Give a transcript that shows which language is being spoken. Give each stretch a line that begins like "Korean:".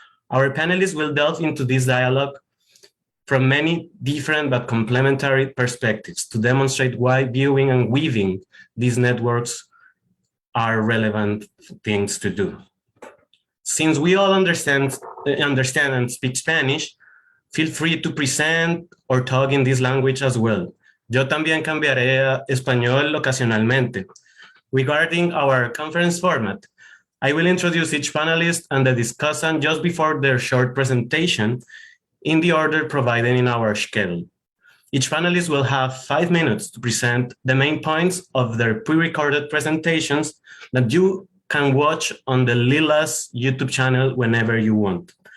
English: Our panelists will delve into this dialogue from many different but complementary perspectives to demonstrate why viewing and weaving these networks are relevant things to do. Since we all understand and speak Spanish, feel free to present or talk in this language as well.
Spanish: Yo también cambiaré a español ocasionalmente.
English: Regarding our conference format, I will introduce each panelist and the discussant just before their short presentation in the order provided in our schedule. Each panelist will have 5 minutes to present the main points of their pre-recorded presentations that you can watch on the Lila's YouTube channel whenever you want.